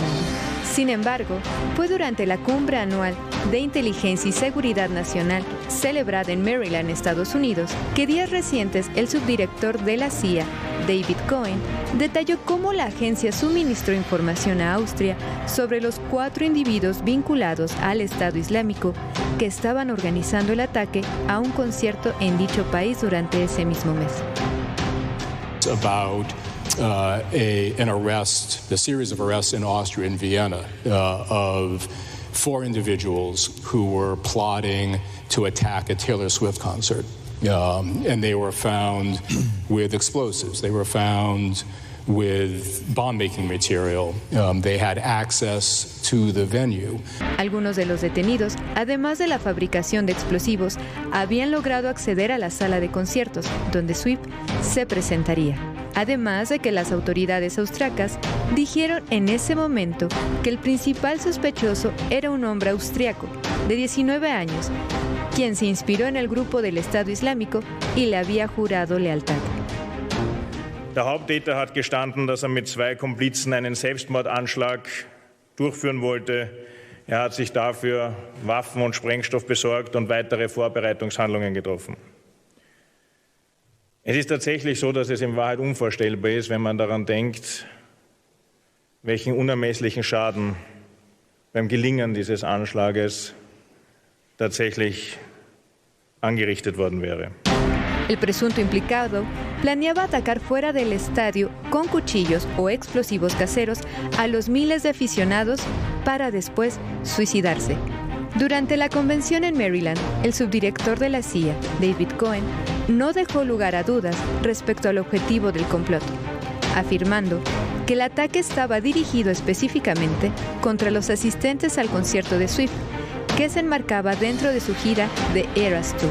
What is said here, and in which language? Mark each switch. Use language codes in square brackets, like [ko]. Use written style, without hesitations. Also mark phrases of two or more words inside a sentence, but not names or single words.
[es] Sin embargo, fue durante la cumbre anual de Inteligencia y Seguridad Nacional celebrada en Maryland, Estados Unidos, que días recientes el subdirector de la CIA, David Cohen, detalló cómo la agencia suministró información a Austria sobre los 4 individuos vinculados al Estado Islámico que estaban organizando el ataque a un concierto en dicho país durante ese mismo mes. [en] About an arrest, the series of arrests in Austria and Vienna of 4 individuals who were plotting to attack a Taylor Swift concert. And they were found with explosives. They were found with bomb-making material. They had access to the venue. [es] Algunos de los detenidos, además de la fabricación de explosivos, habían logrado acceder a la sala de conciertos, donde Swift se presentaría. Además de que las autoridades austriacas dijeron en ese momento que el principal sospechoso era un hombre austriaco de 19 años, quien se inspiró en el grupo del Estado Islámico y le había jurado lealtad. [de] Der Haupttäter hat gestanden, dass mit 2 Komplizen einen Selbstmordanschlag durchführen wollte. Hat sich dafür Waffen und Sprengstoff besorgt und weitere Vorbereitungshandlungen getroffen. Es ist tatsächlich so, dass es in Wahrheit unvorstellbar ist, wenn man daran denkt, welchen unermesslichen Schaden beim Gelingen dieses Anschlages tatsächlich angerichtet worden wäre. [es] El presunto implicado planeaba atacar fuera del estadio con cuchillos o explosivos caseros a los miles de aficionados para después suicidarse. Durante la convención en Maryland, el subdirector de la CIA, David Cohen, no dejó lugar a dudas respecto al objetivo del complot, afirmando que el ataque estaba dirigido específicamente contra los asistentes al concierto de Swift, que se enmarcaba dentro de su gira The Eras Tour.